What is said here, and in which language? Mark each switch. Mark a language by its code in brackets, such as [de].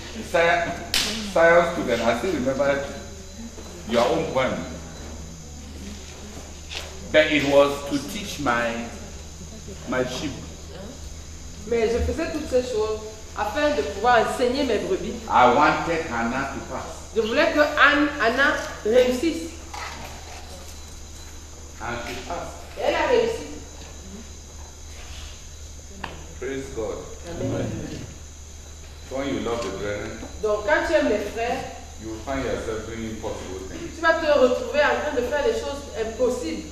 [en] Science student, I still remember your own poem. But it was to teach my sheep. [fr] Mais je faisais toutes ces choses afin de pouvoir enseigner mes brebis. [en] I wanted Hannah to pass. [fr] Je voulais que Anna réussisse. [en] And she passed. [fr] Et elle a réussi. [en] Praise God. Amen. So when you love the brethren, [fr] Donc quand tu aimes les frères, [en] you will find yourself doing impossible things, [fr] tu vas te retrouver en train de faire des choses impossibles.